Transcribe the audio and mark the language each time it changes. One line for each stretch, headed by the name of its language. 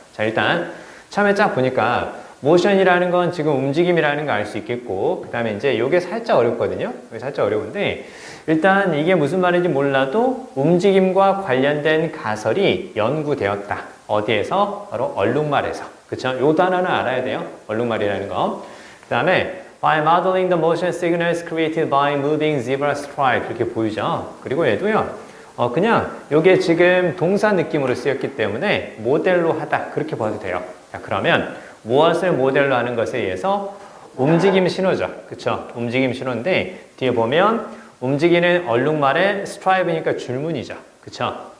Korean: 자, 일단 처음에 쫙 보니까 모션이라는 건 지금 움직임이라는 거 알 수 있겠고, 그 다음에 이제 이게 살짝 어렵거든요. 이게 살짝 어려운데, 일단 이게 무슨 말인지 몰라도 움직임과 관련된 가설이 연구되었다. 어디에서? 바로 얼룩말에서. 그쵸? 요 단어는 알아야 돼요. 얼룩말이라는 거.
English: 그 다음에 by modeling the motion signals created by moving zebra stripe, 이렇게 보이죠?
Korean: 그리고 얘도요, 그냥 요게 지금 동사 느낌으로 쓰였기 때문에 모델로 하다, 그렇게 봐도 돼요. 자, 그러면 무엇을 모델로 하는 것에 의해서 움직임 신호죠. 그쵸? 움직임 신호인데, 뒤에 보면 움직이는 얼룩말의 스트라이브니까 줄무늬죠. 그쵸?